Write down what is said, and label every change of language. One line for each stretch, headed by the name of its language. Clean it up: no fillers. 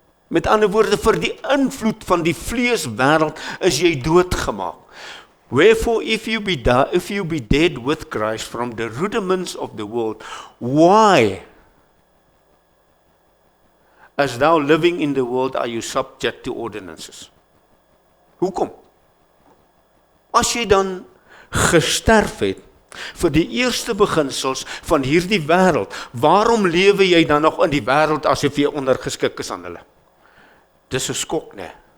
Afrikaans: Met ander woorde, vir die invloed van die vleeswêreld is jy doodgemaak.
English: Wherefore, if you be dead with Christ from the rudiments of the world, why, as thou living in the world, are you subject to ordinances?
Afrikaans: Hoekom? As jy dan gesterf het vir die eerste beginsels van hierdie wêreld, waarom lewe jy dan nog in die wêreld asof jy ondergeskik is aan hulle? Dis 'n skok, né?